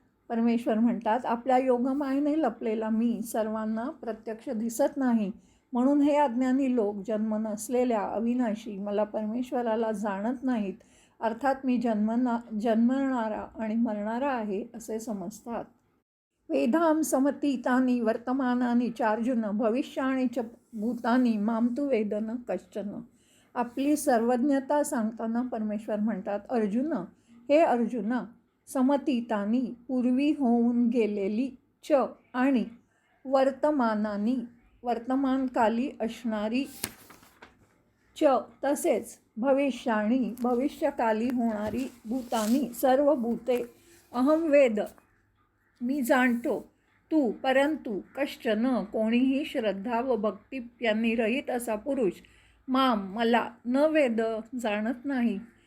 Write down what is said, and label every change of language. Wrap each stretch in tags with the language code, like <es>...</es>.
<mr>परमेश्वर म्हणतात आपल्या योगमायेने लपलेला मी सर्वांना प्रत्यक्ष दिसत नाही, म्हणून हे अज्ञानी लोक जन्म नसलेल्या अविनाशी मला परमेश्वराला जाणत नाहीत, अर्थात मी जन्मणारा आणि मरणारा आहे असे समजतात.</mr> <sa>वेदां समतीतानि वर्तमानानि चार्जुन भविष्याणि च भूतानि माम तु वेद न कश्चन.</sa> <mr>आपली सर्वज्ञता सांगताना परमेश्वर म्हणतात हे अर्जुना, समतीतानी पूर्वी होऊन गेलेली, च आणि वर्तमानानी वर्तमानकाली असणारी, च तसेच भविष्याणी भविष्यकाली होणारी, भूतानी सर्व भूते,</mr> <sa>अहम वेद</sa> <mr>मी जाणतो, तू परंतु कश्चन कोणीही श्रद्धा व भक्ती यांनी रहित असा पुरुष, माम मला न वेद जाणत नाही.</mr>